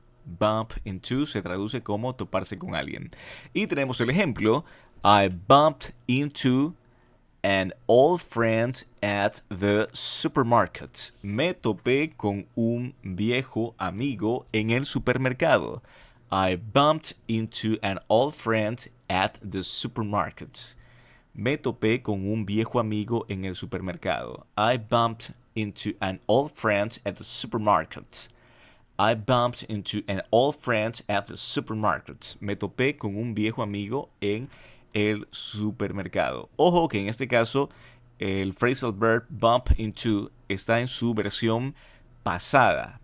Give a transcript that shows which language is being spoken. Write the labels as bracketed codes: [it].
[es] Bump into se traduce como toparse con alguien. Y tenemos el ejemplo, [en] I bumped into an old friend at the supermarket. [es] Me topé con un viejo amigo en el supermercado. [en] I bumped into an old friend at the supermarket. [es] Me topé con un viejo amigo en el supermercado. [en] I bumped into an old friend at the supermarket. I bumped into an old friend at the supermarket. [es] Me topé con un viejo amigo en el supermercado. Ojo que en este caso el phrasal verb bump into está en su versión pasada.